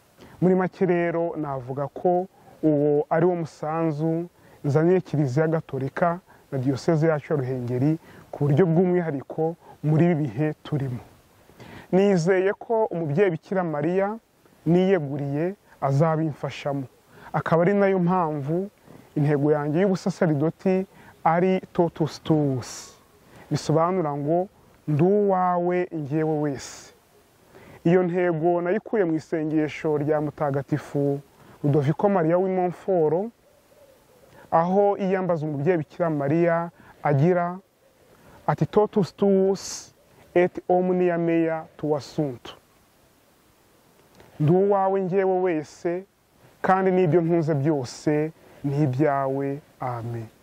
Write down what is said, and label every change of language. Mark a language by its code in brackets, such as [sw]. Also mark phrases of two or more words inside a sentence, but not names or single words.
[rw] Muri make rero navuga ko uwo ari wo musanzu nzaniye kiliziya gatolika na diyoseze yacu ya Ruhengeri ku buryo bw'umwihariko muri ibi bihe turimo. Nizeye ko umubyeyi Bikira Mariya niyeguriye azabimfashamo, akaba ari nayo mpamvu intego yanjye y'ubusasaridoti ari [la] totus tuus, [rw] bisobanura ngo ndi uwawe njyewe wese. Iyo ntego nayikuye mu isengesho rya mutagatifu Ludovico Maria w'i Montfort, aho iyambaza umubyeyi Bikira Mariya agira ati [la] totus tuus et omnia mea tua sunt. [rw] Ndi uwawe njyewe wese kandi n'ibyo ntunze byose ni ibyawe. Amen.